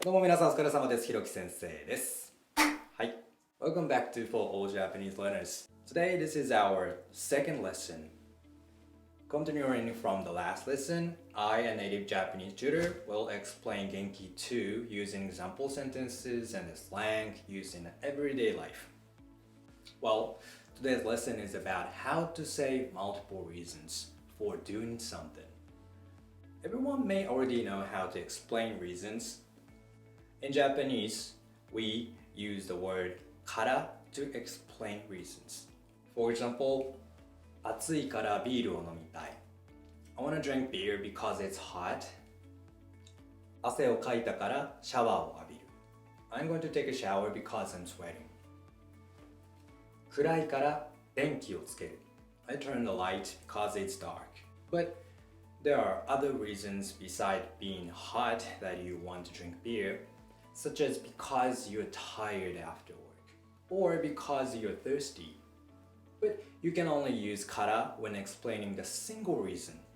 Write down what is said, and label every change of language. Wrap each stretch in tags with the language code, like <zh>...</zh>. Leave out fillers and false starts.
<ja>どうも皆さんお疲れ様です。ひろき先生です。はい。</ja> <en>Welcome back to For All Japanese Learners. Today this is our second lesson. Continuing from the last lesson, I, a native Japanese tutor, will explain Genki 2 using example sentences and the slang used in everyday life. Well, today's lesson is about how to say multiple reasons for doing something. Everyone may already know how to explain reasons. In Japanese, we use the word kara to explain reasons. For example,</en> <ja>暑いからビールを飲みたい.</ja> <en>I want to drink beer because it's hot.</en> <ja>汗をかいたからシャワーを浴びる.</ja> <en>I'm going to take a shower because I'm sweating.</en> <ja>暗いから電気をつける.</ja> <en>I turn the light because it's dark. But there are other reasons besides being hot that you want to drink beer, such as because you're tired after work, or because you're thirsty. But you can only use kara when explaining the single reason.</en>